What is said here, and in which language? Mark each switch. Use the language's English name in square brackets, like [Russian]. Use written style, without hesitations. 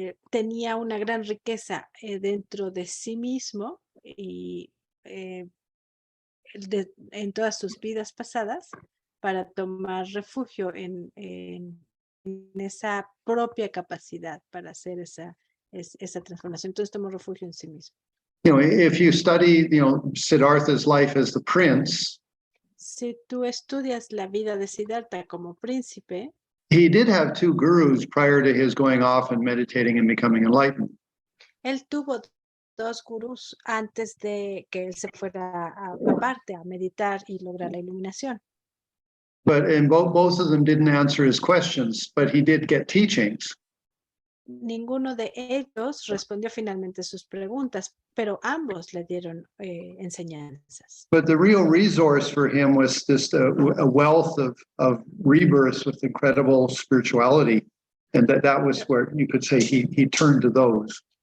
[Spanish] Tenía una gran riqueza dentro de sí mismo y en todas sus vidas pasadas para tomar refugio en esa propia capacidad para hacer esa transformación. Entonces tomó refugio en sí mismo. [English] If you study, Siddhartha's life as the prince, [Spanish] si tú estudias la vida de Siddhartha como príncipe, [English] he did have two gurus prior to his going off and meditating and becoming enlightened. [Spanish] Él tuvo dos gurús antes de que él se fuera aparte a meditar y lograr la iluminación. [English] But both of them didn't answer his questions, but he did get teachings. [Spanish] Ninguno de ellos respondió finalmente sus preguntas, pero ambos le dieron enseñanzas. [English] But the real resource for him was this a wealth of rebirths with incredible spirituality, and that was where you could say he turned to those.